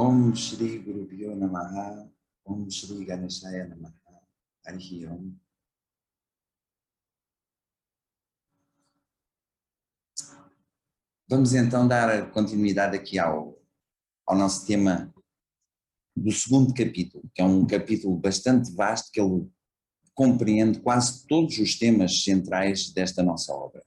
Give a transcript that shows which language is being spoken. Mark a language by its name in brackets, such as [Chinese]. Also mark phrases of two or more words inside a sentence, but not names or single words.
[Sanskrit] Om Shri Guru Pyo Namaha, Om Shri Ganeshaya Namaha, Harihi Om. [Portuguese] Vamos então dar continuidade aqui ao nosso tema do segundo capítulo, que é um capítulo bastante vasto, que ele compreende quase todos os temas centrais desta nossa obra.